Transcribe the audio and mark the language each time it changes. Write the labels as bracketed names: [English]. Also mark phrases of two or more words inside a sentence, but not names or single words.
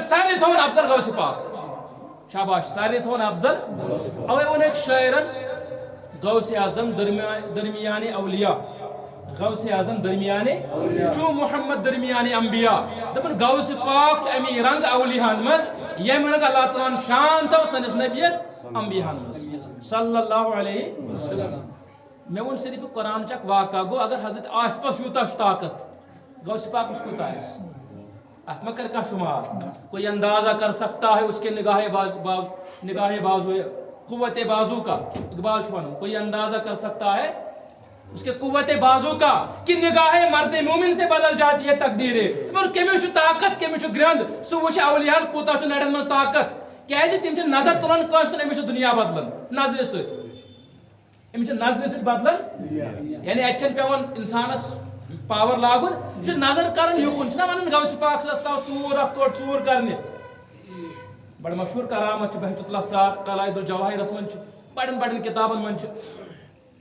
[Kashmiri] سارنٕے تھوٚوُن افضل غوث پاک شاباش سارنٕے تھوٚوُن افضل اوے ووٚنکھ شٲعرن [Persian] غوث اعظم درمیان اولیاء غوث اعظم درمیان چون محمد درمیان انبیاء [Kashmiri] دپن غوث پاک چھُ امی رنگ اولیاہن منٛز ییٚمہِ رنگ اللہ تعالیٰ ہن شان تھوٚو سٲنِس نبیَس انبیاہن منٛز [Arabic] صلی اللہ علیہ وسلم [Kashmiri] مےٚ ووٚن صرف قرآنٕچ اکھ واقعہ گوٚو اگر حضرت آصفس یوٗتاہ چھُ طاقت غوث پاکس کوٗتاہ آسہِ اتھ ما کر کانٛہہ شُمار [Urdu] کوئی اندازہ کر سکتا ہے اس کے نگاہ بازو قوت بازو کا اقبال [Kashmiri] چھُ ونان [Urdu] کوئی اندازہ کر سکتا ہے اس کے قوت بازو کا کہ نگاہ مرد مومن سے بدل جاتی ہے تقدیریں [Kashmiri] کیٚمِس چھُ طاقت کیٚمِس چھُ گرٛنٛد سُہ وٕچھِ اولیاہن کوٗتاہ چھُ نرٮ۪ن منٛز طاقت کیٛازِ تِم چھِ نظر تُلان کٲنٛسہِ کُن أمِس چھُ دُنیا بدلان نظرِ سۭتۍ أمِس چھِ نظرِ سۭتۍ بدلان یعنی اتہِ چھنہٕ پیٚوان انسانس پاور لاگُن یہِ چھُ نظر کران یُکُن چھُنہ ونان غوث پاک صٲب ژوٗر اکھ تورٕ ژوٗر کرنہِ بڑٕ مشہوٗر کرامت چھِ بہجت الاسرار قلائد الجواہرس منٛز چھُ بڑٮ۪ن بڑٮ۪ن کِتابن منٛز چھُ